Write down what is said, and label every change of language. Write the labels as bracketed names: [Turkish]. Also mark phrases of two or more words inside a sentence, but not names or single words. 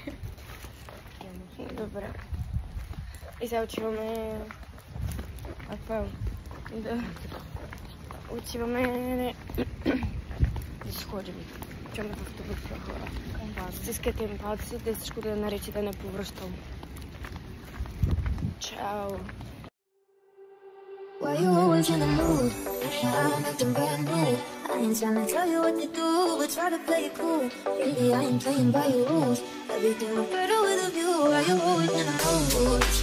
[Bulgarian] Добре. И сега отиваме... Апел. Да. Отиваме... Да си ходим. Отиваме в автобуса, хора. Стискайте им палци, да всичко да наречи да не повръщам. Чао! [English] Why you always in the mood? I'm acting brand new. I ain't trying to tell you what to do, but try to play it cool. Really, I ain't playing by your rules. Everything look better with a view. Why you always in the mood?